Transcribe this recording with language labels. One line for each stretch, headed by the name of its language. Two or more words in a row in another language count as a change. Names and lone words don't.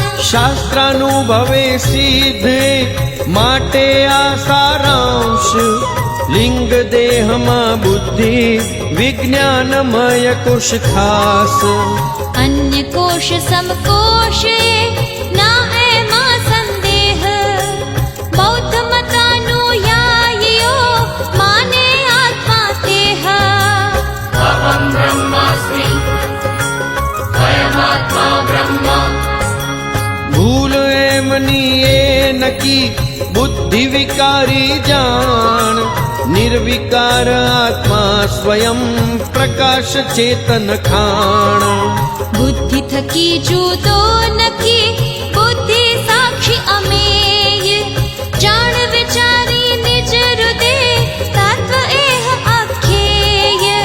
Gujarati: શાસ્ત્રાનુભવે સિદ્ધે માટે આ સારાંશ લિંગ દેહમાં બુદ્ધિ વિજ્ઞાનમય કોશ ખાસ અન્ય કોશ સમકોશે ના એમાં સંદેહ બૌદ્ધ મતાનુયાયીઓ માને આત્મા તેહ
Sanskrit: अहं ब्रह्मास्मि स्वयमात्मा ब्रह्म
Gujarati: ભૂલ એમની એ નકી બુદ્ધિ વિકારી જાણ નિર્વિકાર આત્મા સ્વયં પ્રકાશ ચેતન ખાણ બુદ્ધિ થકી જુદો નકી બુદ્ધિ સાક્ષી અમેય જાણ વિચારી નિજ હૃદય તત્વ એહ આખ્યેય